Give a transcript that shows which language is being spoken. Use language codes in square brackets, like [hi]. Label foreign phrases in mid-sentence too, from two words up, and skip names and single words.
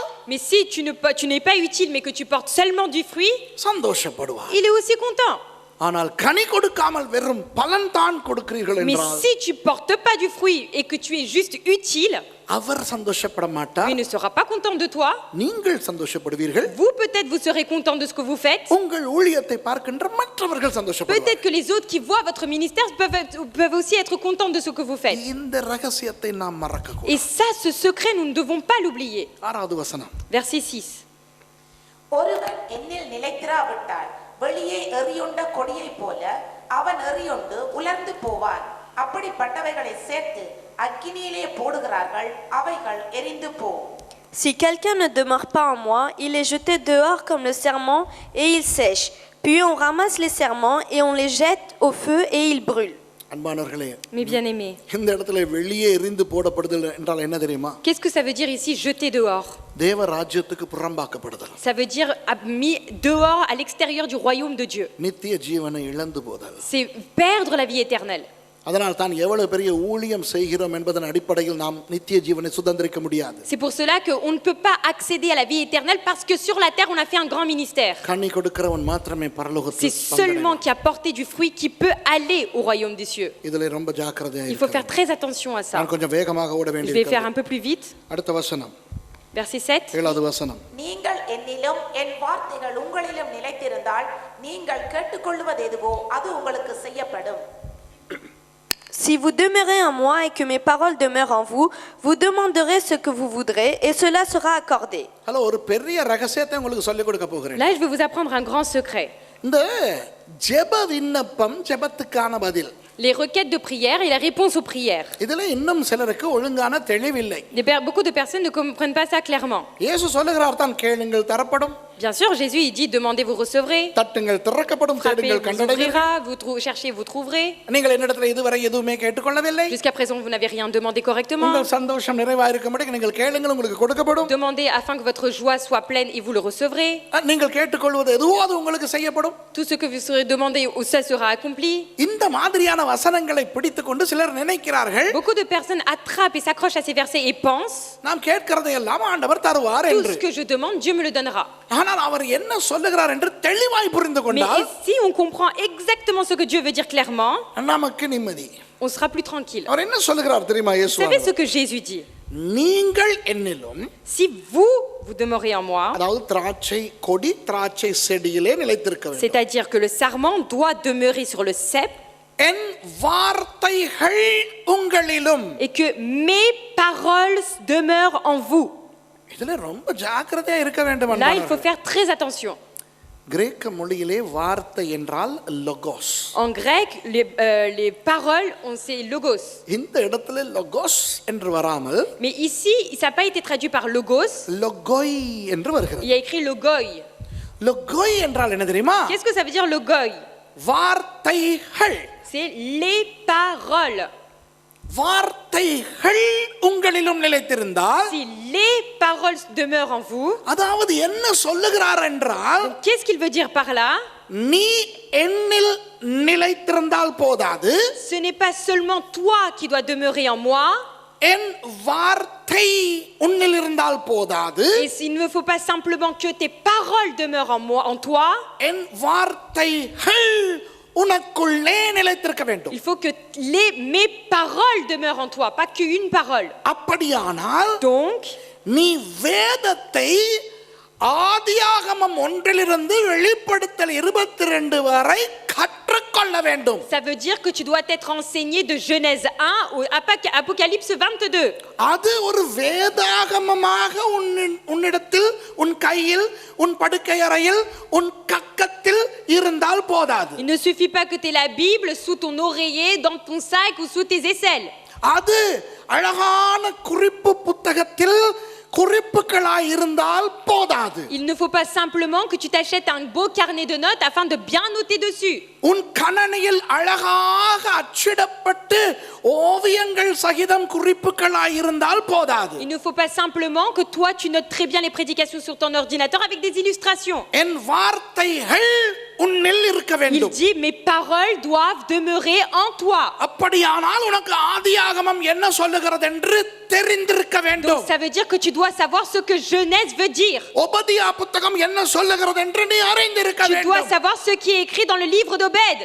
[fr] Mais si tu n'es pas utile mais que tu portes seulement du fruit, [ta] சந்தோஷப்படுவார். [fr] il est aussi content. [ta] ஆனால் கனி கொடுக்காமல் வெறும் பலன் தான் கொடுக்கிறீர்கள் [fr] Mais [ta] என்றால் [fr] si tu portes pas du fruit et que tu es juste utile, [ta] அவர் சந்தோஷப்பட [fr] il [ta] மாட்டார். [fr] ne sera pas content de toi. [ta] நீங்கள் சந்தோஷப்படுவீர்கள். [fr] Vous peut-être vous serez content de ce que vous faites. [ta] உங்கள் ஊழியத்தை பார்க்கின்ற மற்றவர்கள் சந்தோஷப்படுவார்கள். [fr] Peut-être que les autres qui voient votre ministère peuvent aussi être contents de ce que vous faites. [ta] இந்த ரகசியத்தை நாம் மறக்க கூடாது. [fr] Et ça, ce secret, nous ne devons pas l'oublier. [ta] 6வது வசனம். [fr] Verset 6. [ta] ஒருவன் என்னில் நிலைத்திராவிட்டால் வெளியே எறியுண்ட கொடியைப் போல அவன் எறியுண்டு உலர்ந்து போவான். அப்படிப்பட்டவைகளை சேர்த்து அக்கினியிலே போடுகிறார்கள், அவைகள் எரிந்து போகும். [fr] Si quelqu'un ne demeure pas en moi, il est jeté dehors comme le serment et il sèche. Puis on ramasse les serments et on les jette au feu et ils brûlent. [ta] அன்பானவர்களே, [fr] Mes bien-aimés, [ta] இந்த இடத்துல வெளியே எரிந்து போடப்படுதல் என்றால் என்ன தெரியுமா? [fr] qu'est-ce que ça veut dire ici, jeter dehors? [ta] தேவ ராஜ்யத்துக்கு புறம்பாக்கப்படுதல். [fr] Ça veut dire mis dehors à l'extérieur du royaume de Dieu. [ta] நித்திய ஜீவனை இழந்து போதல். [fr] C'est perdre la vie éternelle. [ta] அதனால் தான் எவ்வளவு பெரிய ஊழியம் செய்கிறோம் என்பதன் அடிப்படையில் நாம் நித்திய ஜீவனை சுதந்திரிக்க முடியாது. [fr] C'est pour cela qu'on ne peut pas accéder à la vie éternelle parce que sur la terre on a fait un grand ministère. [ta] கனி கொடுக்கிறவன் மாத்திரமே பரலோகத்தில் [fr] C'est seulement qui a porté du fruit qui peut aller au royaume des cieux. [ta] இதிலே ரொம்ப ஜாக்கிரதையா [fr] Il faut faire [ta] இருக்கணும். [fr] très attention à ça. [ta] நான் கொஞ்சம் வேகமாக ஓட [fr] Je vais faire [ta] வேண்டியிருக்கிறது. [fr] un peu plus vite. [ta] அடுத்த வசனம், [fr] Verset 7. [ta] 7வது வசனம். நீங்கள் என்னிலும் என் வார்த்தைகள் உங்களிலும் நிலைத்திருந்தால் நீங்கள் கேட்டுக்கொள்வது எதுவோ அது உங்களுக்கு செய்யப்படும். [fr] Si vous demeurez en moi et que mes paroles demeurent en vous, vous demanderez ce que vous voudrez et cela sera accordé. [ta] ஹலோ, ஒரு பெரிய ரகசியத்தை உங்களுக்கு சொல்லிக் கொடுக்க போகிறேன். [fr] Là, je vais vous apprendre un grand secret. [ta] இந்த ஜெப விண்ணப்பம், ஜெபத்துக்கான பதில், [fr] Les requêtes de prière et la réponse aux prières. [ta] இதுல இன்னும் சிலருக்கு ஒழுங்கான தெளிவில்லை. [fr] Beaucoup de personnes ne comprennent pas ça clairement. [ta] இயேசு சொல்லுகிறார் தான், கேளுங்கள் தரப்படும், [fr] Bien sûr, Jésus il dit demandez, vous recevrez. [ta] தட்டுங்கள் திறக்கப்படும், [fr] Frappez, [ta] தேடுங்கள் [fr] vous [ta] கண்டடைவீர்கள். [fr] ouvrira. Vous cherchez, vous trouverez. [ta] நீங்கள் என்னிடத்தில் இதுவரை எதுவுமே கேட்டுக்கொள்ளவில்லை. [fr] Jusqu'à présent, vous n'avez rien demandé correctement. [ta] உங்கள் சந்தோஷம் நிறைவாயிருக்கும்படி நீங்கள் கேளுங்கள், உங்களுக்கு கொடுக்கப்படும். [fr] Demandez afin que votre joie soit pleine et vous le recevrez. [ta] நீங்கள் கேட்டுக்கொள்வது எதுவோ அது உங்களுக்கு செய்யப்படும். [fr] Tout ce que vous serez demandé, ça sera accompli. [ta] இந்த மாதிரியான வசனங்களை பிடித்துக்கொண்டு சிலர் நினைக்கிறார்கள், [fr] Beaucoup de personnes attrapent et s'accrochent à ces versets et pensent [ta] நாம் கேட்கிறதை எல்லாம் ஆண்டவர் தருவார் [fr] tout [ta] என்று. [fr] ce que je demande, Dieu me le donnera. [ta] ஆனால் அவர் என்ன சொல்லுகிறார் என்று தெளிவாய் புரிந்து [fr] Mais [ta] கொண்டால் [fr] si on comprend exactement ce que Dieu veut dire clairement, [ta] நமக்கு நிம்மதி. [fr] on sera plus tranquille. [ta] அவர் என்ன சொல்லுகிறார் தெரியுமா? [fr] Vous இயேசு savez ce que Jésus dit? [ta] நீங்கள் என்னிலும், [fr] Si vous demeurez en moi, [ta] அதாவது திராட்சை கொடி திராட்சை செடியிலே நிலைத்திருக்க வேண்டும். [fr] c'est-à-dire que le sarment doit demeurer sur le cep [ta] என் வார்த்தைகள் உங்களிலும், [fr] et que mes paroles demeurent en vous. [ta] இதுல ரொம்ப ஜாக்கிரதையா இருக்க வேண்டும் [fr] Là, il faut [ta] அன்பானவர்களே. [fr] faire très attention. [ta] கிரேக்க மொழியிலே வார்த்தை என்றால் லொகோஸ். [fr] En grec, les paroles, c'est logos. [ta] இந்த இடத்துல லொகோஸ் என்று வராமல் [fr] Mais ici, ça n'a pas été traduit par logos, [ta] லொகோய் என்று வருகிறது. [fr] il y a écrit logoi. [ta] லொகோய் என்றால் என்ன தெரியுமா? [fr] Qu'est-ce que ça veut dire logoi? [ta] வார்த்தைகள். [fr] C'est les paroles. [ta] வார்த்தைகள் உங்களிலும் நிலைத்திருந்தால், [fr] Si les paroles demeurent en vous, [ta] அதாவது என்ன சொல்லுகிறார் என்றால், [fr] qu'est-ce qu'il veut dire par là? [ta] நீ என்னில் நிலைத்திருந்தால் போதாது, [fr] Ce n'est pas seulement toi qui dois demeurer en moi, [ta] என் வார்த்தை உன்னில் இருந்தால் போதாது, [fr] et il ne faut pas simplement que tes paroles demeurent en moi, en toi, [ta] என் வார்த்தைகள் உனக்குள்ளே நிலைத்திருக்க வேண்டும். [fr] il faut que mes paroles demeurent en toi, pas qu'une parole. [ta] அப்படியானால் [fr] Donc, [ta] நீ வேதத்தை ஆதியாகமம் 1 வெளிப்படுத்தல் 22 வரை கற்றுக்கொள்ள வேண்டும். [fr] ça veut dire que tu dois être enseigné de Genèse 1 au Apocalypse 22. [ta] அது ஒரு வேதாகமமாக உன்னிடத்தில், உன் கையில், உன் படுக்கை அறையில், உன் கக்கத்தில் இருந்தால் போதாது. [fr] Il ne suffit pas que tu aies la Bible sous ton oreiller, dans ton sac ou sous tes aisselles. [ta] அது அழகான குறிப்பு புத்தகத்தில் குறிப்புகளாய் இருந்தால் போதாது. [fr] Il ne faut pas simplement que tu t'achètes un beau carnet de notes afin de bien noter dessus. [ta] உன் கணனியில் அழகாக அச்சிடப்பட்டு ஓவியங்கள் சகிதம் குறிப்புகளாய் இருந்தால் போதாது. [fr] Il ne faut pas simplement que toi tu notes très bien les prédications sur ton ordinateur avec des illustrations. [ta] என் வார்த்தைகள் உன்னில் இருக்க [fr] Il [ta] வேண்டும். [fr] dit mes paroles doivent demeurer en toi. [ta] அப்படியானால் உனக்கு ஆதியாகமம் என்ன சொல்லுகிறது என்று தெரிந்திருக்க வேண்டும். [fr] Donc ça veut dire que tu dois savoir ce que Genèse veut dire. [ta] உபதியா புத்தகம் என்ன சொல்லுகிறது என்று நீ அறிந்திருக்க [fr] Tu dois [ta] வேண்டும். [fr] savoir ce qui est écrit dans le livre d'Obed.